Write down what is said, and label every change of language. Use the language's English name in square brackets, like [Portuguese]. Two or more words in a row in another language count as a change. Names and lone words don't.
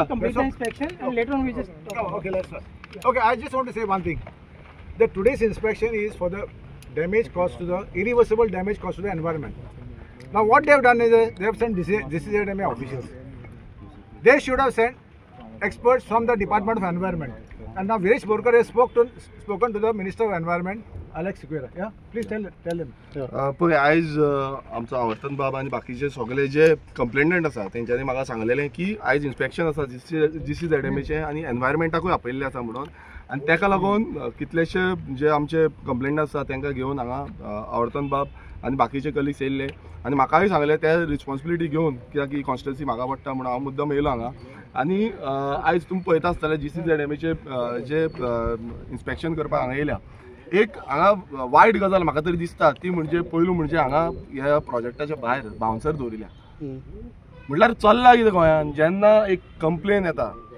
[English] inspection and later on we just okay I just want to say one thing that today's inspection is for the damage caused to the irreversible damage caused to the environment. Now what they have done is they have sent DCZMA officials. They should have sent experts from the Department of Environment. And now Viresh Borkar has spoken to the Minister of Environment, Alex Sequeira. Yeah, please tell him. [Konkani] पण आज आमचा आवर्तन बाब आणि बाकीचे सगळे जे कंप्लेंटंट आसा तेंच्यांनी म्हाका सांगलेलें की आज इन्स्पेक्शन आसा DCZMAचे आणि एनवायरमेंटाकूय आपयल्लें आसा म्हणून आणि त्याका लागून कितलेशे जे आमचे कंप्लेंट आसा तांकां घेवन हांगा आवर्तन बाब आनी बाकीचे कलिग्स येयल्ले आनी म्हाकाय सांगलें ते रिस्पॉन्सिबिलिटी घेवन कित्याक ही कॉन्स्टिट्युएन्सी म्हाका पडटा म्हणून हांव मुद्दम येयलो हांगा आनी आयज तुमी पळयता आसतले DCZMAचे जे इन्स्पेक्शन करपाक हांगा येयल्या एक हांगा वायट गजाल म्हाका तरी दिसता ती म्हणजे पयलू म्हणजे हांगा ह्या प्रोजेक्टाच्या भायर बाउन्सर दवरिल्या म्हटल्यार चल्ला कितें गोंयान जेन्ना एक कंप्लेन येता